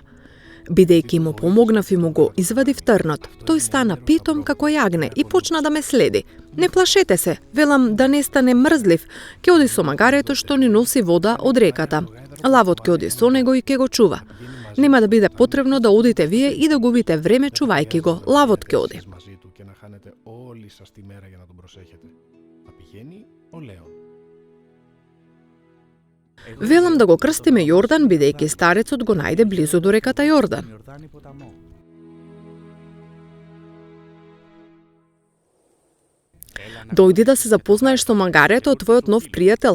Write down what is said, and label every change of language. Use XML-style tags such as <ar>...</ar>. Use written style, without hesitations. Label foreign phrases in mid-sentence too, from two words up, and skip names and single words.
<mk>Бидејќи му помогнав и му го извадив трнот, тој стана питом како јагне и почна да ме следи. Не плашете се, велам да не стане мрзлив, ке оди со магарето што ни носи вода од реката. Лавот ке оди со него и ке го чува. Нема да биде потребно да одите вие и да губите време чувајќи го. Лавот ке оди.</mk> <el>Μαζί του και να χάνετε όλη σας τη μέρα για να τον προσέχετε. Θα πηγαίνει ο Λέων.</el> <mk>Велам да го крстиме Јордан, бидејќи старецот го најде близу до реката Јордан. Дојди да се запознаеш со магарето од твојот нов пријател.</mk>